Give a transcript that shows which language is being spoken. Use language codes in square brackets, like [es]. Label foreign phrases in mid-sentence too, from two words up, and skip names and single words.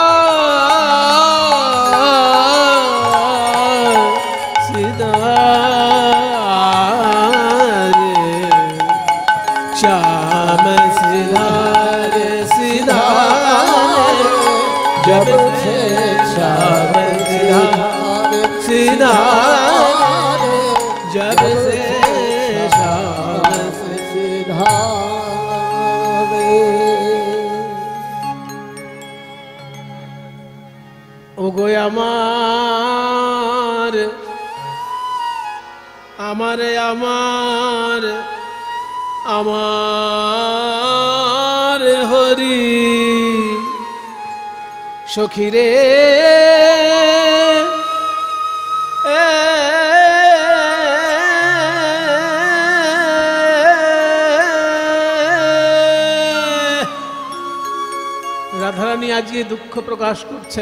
[hi] सीधा रे श्याम सीधा रे सीधा जब से सावन सिधारे जब से सिधारे [bn] ওগো আমার আমারে আমার আমার হরি সখীরে রাধারানী আজকে দুঃখ প্রকাশ করছেন।